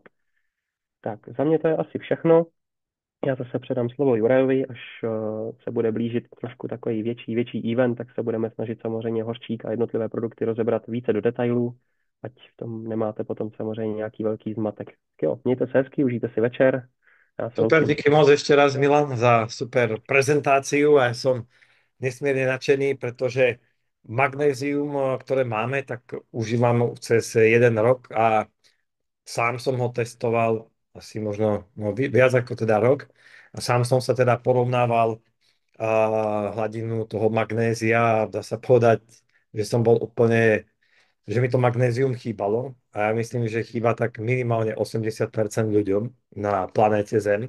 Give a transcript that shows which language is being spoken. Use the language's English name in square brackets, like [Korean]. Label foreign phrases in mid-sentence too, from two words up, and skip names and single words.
[Czech] Tak, za mě to je asi všechno. Já zase předám slovo Jurajovi, až se bude blížit trošku takový větší event, tak se budeme snažit samozřejmě hořčík a jednotlivé produkty rozebrat více do detailů, ať v tom nemáte potom samozřejmě nějaký velký zmatek. Tak jo, mějte se hezky, užijte si večer. Já se [Slovak] Super, [Czech] loučím. [Slovak] díky moc ešte raz, Milan, za super prezentáciu a som nesmierne nadšený, pretože magnézium, ktoré máme, tak užívam cez 1 rok a sám som ho testoval asi možno no, viac ako teda rok. A sám som sa teda porovnával hladinu toho magnézia a dá sa povedať, že som bol úplne, že mi to magnézium chýbalo a ja myslím, že chýba tak minimálne 80% ľuďom na planéte Zem.